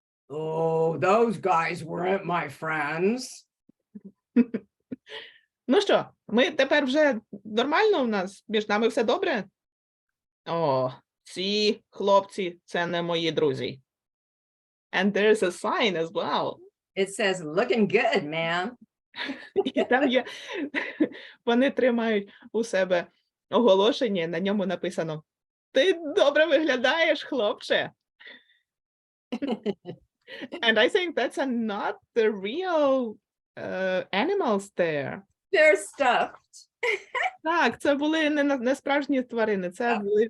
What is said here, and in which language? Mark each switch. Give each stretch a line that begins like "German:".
English: Oh, those guys weren't my friends.
Ukrainian: Ну що, ми тепер вже нормально у нас? Між нами все добре? О, ці хлопці – це не мої друзі.
English: And there's a sign as well. It says looking good, man.
Ukrainian: І там є, вони тримають у себе оголошення, на ньому написано: ти добре виглядаєш, хлопче.
English: And I think that's not the real animals there. They're stuffed.
Ukrainian: Так, це були не справжні тварини, це були